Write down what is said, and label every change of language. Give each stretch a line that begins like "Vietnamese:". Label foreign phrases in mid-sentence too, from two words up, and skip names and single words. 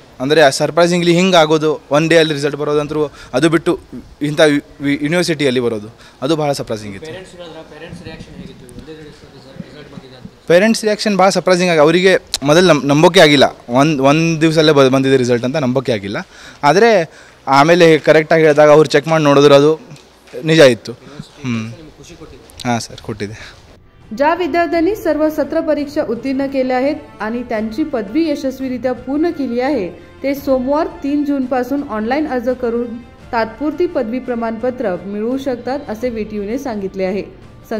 Kannada: ಅಂದರೆ ಸರ್ಪ್ರೈಸಿಂಗ್ಲಿ ಹಿಂಗೆ ಆಗೋದು, 1 ಡೇ ಅಲ್ಲಿ ರಿಸಲ್ಟ್ ಬರೋದಂತರೂ, ಅದು ಬಿಟ್ಟು ಇಂಥ ಯೂನಿವರ್ಸಿಟಿಯಲ್ಲಿ ಬರೋದು, ಅದು ಭಾಳ ಸರ್ಪ್ರೈಸಿಂಗ್ ಇತ್ತು।
English: parents reaction
Kannada: ಭಾಳ ಸರ್ಪ್ರೈಸಿಂಗ್ ಆಗಿ, ಅವರಿಗೆ ಮೊದಲು ನಂಬೋಕೆ ಆಗಿಲ್ಲ, ಒಂದು ದಿವಸಲ್ಲೇ ಬಂದಿದೆ ರಿಸಲ್ಟ್ ಅಂತ ನಂಬೋಕೆ ಆಗಿಲ್ಲ। ಆದರೆ ಆಮೇಲೆ ಕರೆಕ್ಟಾಗಿ ಹೇಳಿದಾಗ ಅವ್ರು ಚೆಕ್ ಮಾಡಿ ನೋಡಿದ್ರು, ಅದು ನಿಜ ಇತ್ತು।
Hindi: हां सर, ಕೊಟ್ಟಿದೆ।
Marathi: ज्या विद्यार्थ्यांनी सर्व सत्र परीक्षा उत्तीर्ण केल्या आहेत आणि त्यांची पदवी यशस्वीरित्या पूर्ण केली आहे, ते सोमवार 3 जून पासून ऑनलाइन अर्ज करून तात्पुरती पदवी प्रमाणपत्र मिळवू शकतात, असे व्हीटीयूने सांगितले आहे।